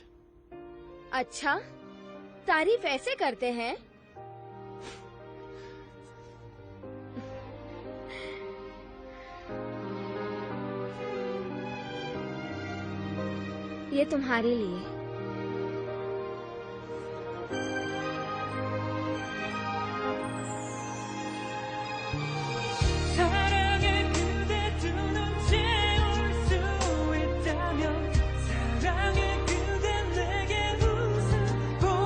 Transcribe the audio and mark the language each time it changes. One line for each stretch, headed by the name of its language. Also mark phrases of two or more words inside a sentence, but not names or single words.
Hindi: अच्छा, तारीफ ऐसे करते हैं? ये तुम्हारे लिए।
Korean: 사랑의 그대 두 눈 채울 수 있다면 사랑의 그대 내게 웃음